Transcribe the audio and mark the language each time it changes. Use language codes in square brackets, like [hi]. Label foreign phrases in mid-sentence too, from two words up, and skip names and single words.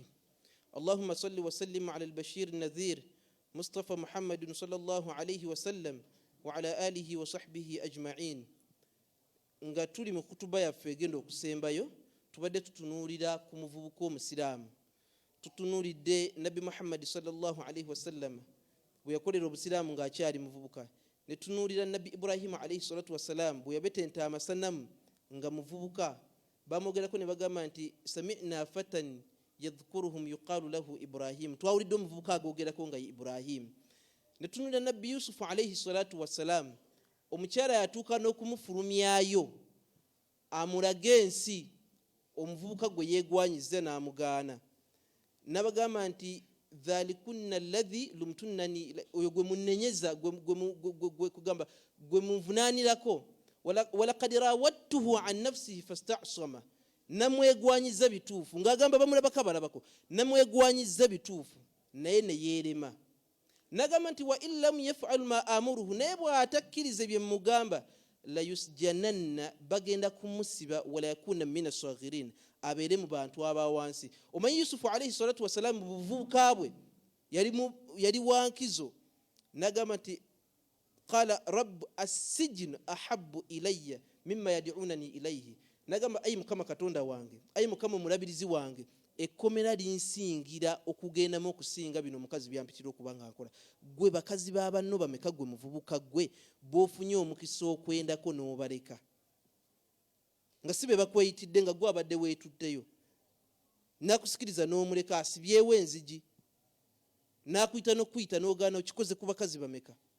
[ar] اللهم صل وسلم على البشير النذير مصطفى محمد صلى الله عليه وسلم وعلى آله وصحبه أجمعين. [lg] nga tuli mu kutuba yaffe egenda okusembayo, tubadde tutunuulira ku muvubuka omusiraamu. Tutunuulidde Nabbi Muhammad [ar] صلى الله عليه وسلم [lg] bwe yakolera obusiraamu ng'akyali muvubuka. Ne tunuulira Nabbi Ibrahim [ar] عليه الصلاة والسلام [lg] bwe yabetenta amasanamu nga muvubuka. Bamwogerako ne bagamba nti [ar] سمعنا فتى يذكرهم يقال له إبراهيم. [lg] Twawulidde omuvubuka agoogerako nga Ibrahim. Ne tunuulira Nabbi Yusufu [ar] عليه الصلاة والسلام, [lg] omukyala yatuuka n'okumufulumyayo amulage ensi, omuvubuka gwe yeegwanyiza n'amugaana. N'abagamba nti [ar] ذلكن الذي لمتنني, [lg] oyo gwe munnenyeza, gwe kugamba gwe munvunaanirako. [ar] ولقد راودته عن نفسه فاستعصم, [lg] namwegwanyiza bituufu, ng'agamba bamulabako abalabako, namwegwanyiza bituufu naye ne yeerema. N'agamba nti [ar] وإن لم يفعل ما آمره, [lg] naye bw'atakkirize bye mugamba, [ar] ليسجنن, [lg] bagenda kumusiba, [ar] وليكونا من الصاغرين, [lg] abeere mu bantu abawansi. Omanyi Yusufu [ar] عليه الصلاة والسلام [lg] mu buvubuka bwe yali wankizo. N'agamba nti [ar] قال رب السجن أحب إلي مما يدعونني إليه. [lg] N'agamba ayi Mukama Katonda wange, ayi Mukama omulabirizi wange, ekkomera linsingira okugendamu okusinga bino omukazi byampitira okuba nga nkola. Gwe bakazi b'abanno bameka gwe muvubuka gwe b'ofunye omukisa okwendako n'obaleka, nga si be bakweyitidde, nga gwe abadde weetutteyo, n'akusikiriza n'omuleka asibyewo enzigi, n'akuyita n'okuyita n'ogaana okikoze ku bakazi bameka.